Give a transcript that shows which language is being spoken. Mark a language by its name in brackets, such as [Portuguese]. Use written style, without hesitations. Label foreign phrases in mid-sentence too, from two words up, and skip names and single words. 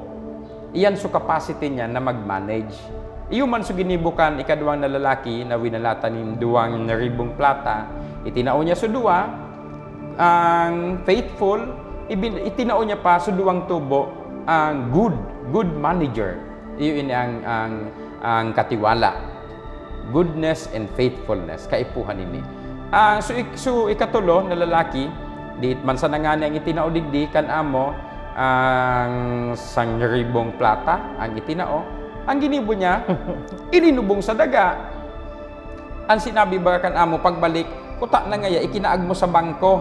[Bikol] Iyan so capacity niya na mag-manage. Iyo man so ginibukan ikaduwang na lalaki na winalatan nin 2,000 plata, itinao niya so 2, ang faithful, itinao niya pa so 2 tubo, ang [English] good manager. [Bikol] Iyo ini ang katiwala. [English] Goodness and faithfulness, [Bikol] kaipuhan ini. So ikatulo na lalaki, di man sa nangani ang itinao digdi kan amo, ang 1,000 plata ang itinao, Ang ginibo niya, ininubong sa daga. Ang sinabi ba kan amo, pagbalik, kuta na ngaya, ikinaag mo sa bangko.